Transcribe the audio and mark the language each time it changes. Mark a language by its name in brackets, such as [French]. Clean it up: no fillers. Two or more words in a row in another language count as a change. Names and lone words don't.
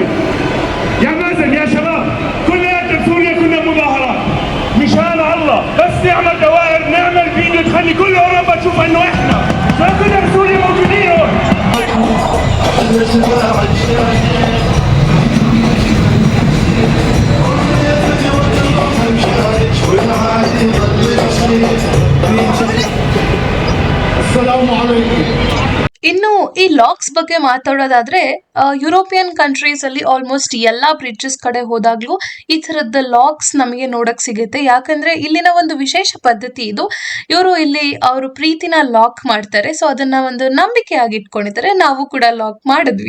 [Arabic] يا مازن يا شباب كلنا بسوريا كنا مظاهرات مشان الله، بس نعمل دوائر نعمل فيديو تخلي كل أوروبا تشوف إنه إحنا ما كنا بسوريا موجودين هون. السلام عليكم. [Kannada] ಇನ್ನು ಈ ಲಾಕ್ಸ್ ಬಗ್ಗೆ ಮಾತಾಡೋದಾದ್ರೆ [English] European countries [Kannada] ಅಲ್ಲಿ ಆಲ್ಮೋಸ್ಟ್ ಎಲ್ಲಾ ಬ್ರಿಡ್ಜಸ್ ಕಡೆ ಹೋದಾಗ್ಲೂ ಈ ತರದ ಲಾಕ್ಸ್ ನಮಗೆ ನೋಡಕ್ ಸಿಗುತ್ತೆ. ಯಾಕಂದ್ರೆ ಇಲ್ಲಿನ ಒಂದು ವಿಶೇಷ ಪದ್ಧತಿ ಇದು. ಇವರು ಇಲ್ಲಿ ಅವರು ಪ್ರೀತಿನ ಲಾಕ್ ಮಾಡ್ತಾರೆ. ಸೊ ಅದನ್ನ ಒಂದು ನಂಬಿಕೆಯಾಗಿ ಇಟ್ಕೊಂಡಿದ್ದಾರೆ. ನಾವು ಕೂಡ ಲಾಕ್ ಮಾಡಿದ್ವಿ.